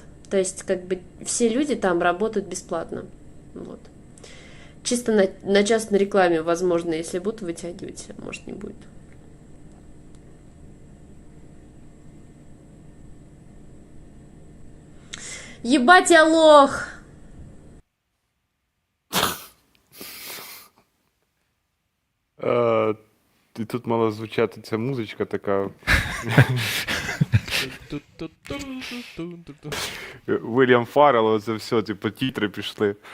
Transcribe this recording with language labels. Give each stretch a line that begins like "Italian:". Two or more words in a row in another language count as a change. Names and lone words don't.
Russian: То есть, все люди там работают бесплатно. Вот. Чисто на частной рекламе, возможно, если будут вытягивать, может, не будет. Ебать я лох!
Ukrainian: І тут мала звучати ця музичка така. Вільям Фаррелл, це все, тітри пішли.